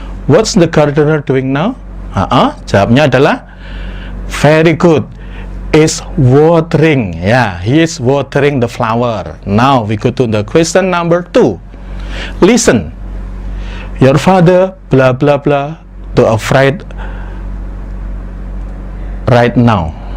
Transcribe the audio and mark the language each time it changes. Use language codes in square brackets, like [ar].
[en] What's the gardener doing now? [id] Jawabnya adalah [en] very good. Is watering. Ya, he is watering the flower. Now we go to the question number 2. Listen. Your father blah blah blah to a friend right now.